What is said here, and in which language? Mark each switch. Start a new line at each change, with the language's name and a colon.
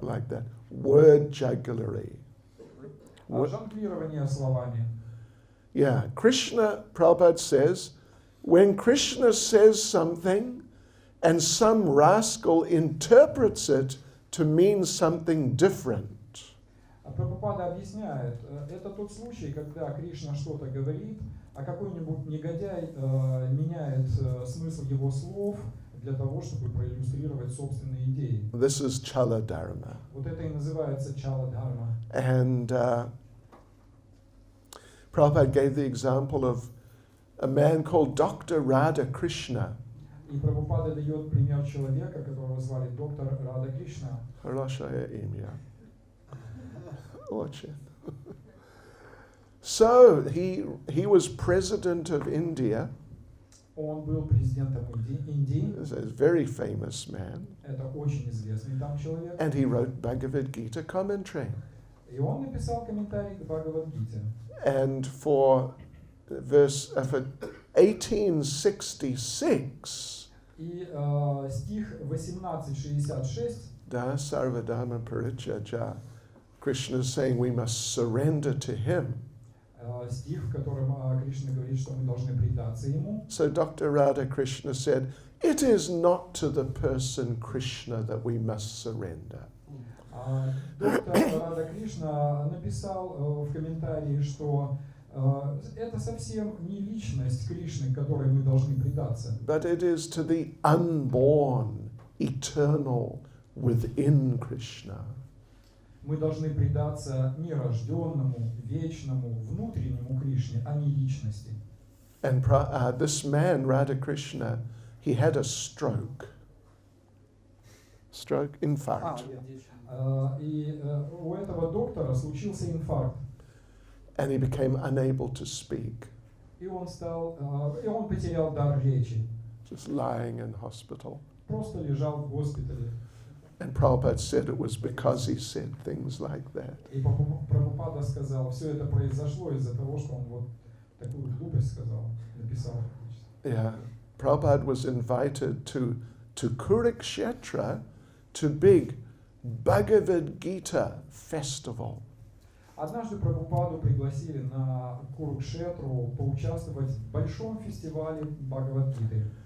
English: Like that. Word jugglery.
Russian: Жонглирование словами.
English: Yeah, Krishna, Prabhupada says, when Krishna says something and some rascal interprets it to mean something different,
Russian: А Прабхупада объясняет, это тот случай, когда Кришна что-то говорит, а какой-нибудь негодяй меняет смысл его слов для того, чтобы проиллюстрировать собственные идеи.
English: this is Chala Dharma.
Russian: Вот это и называется чала дхарма.
English: And Prabhupada gave the example of a man called Dr. Radha Krishna.
Russian: И Прабхупада дает пример человека, которого звали доктор Рада Кришна. Хорошее имя. Очень.
English: So he was president of India.
Russian: Он был президентом Индии.
English: He's a very famous man.
Russian: Это очень известный там человек.
English: And he wrote Bhagavad Gita commentary.
Russian: И он написал комментарий к Бхагавад-гите.
English: And for 1866,
Russian: И стих 1866,
English: Da Sarvadharma Parityajya, Krishna is saying we must surrender to him.
Russian: стих, в котором Кришна говорит, что мы должны предаться ему.
English: So Dr. Radha Krishna said, it is not to the person Krishna that we must surrender.
Russian: Доктор Рада Кришна написал в комментарии, что это совсем не личность Кришны, к которой мы должны предаться.
English: But it is to the unborn, eternal, within Krishna.
Russian: Мы должны предаться нерожденному, вечному, внутреннему Кришне, а не личности.
English: And this man, Radha Krishna, he had a stroke. Stroke, infarct.
Russian: И у этого доктора случился инфаркт.
English: And he became unable to speak,
Russian: И он потерял дар речи.
English: just lying in hospital.
Russian: Просто лежал в госпитале.
English: And Prabhupada said it was because he said things like that.
Russian: И Прабхупада сказал, все это произошло из-за того, что он вот такую глупость сказал, написал.
English: Yeah, Prabhupada was invited to Kurukshetra to big Bhagavad Gita festival.
Russian: Однажды Прабхупаду пригласили на Курукшетру поучаствовать в большом фестивале Бхагавад-гиты.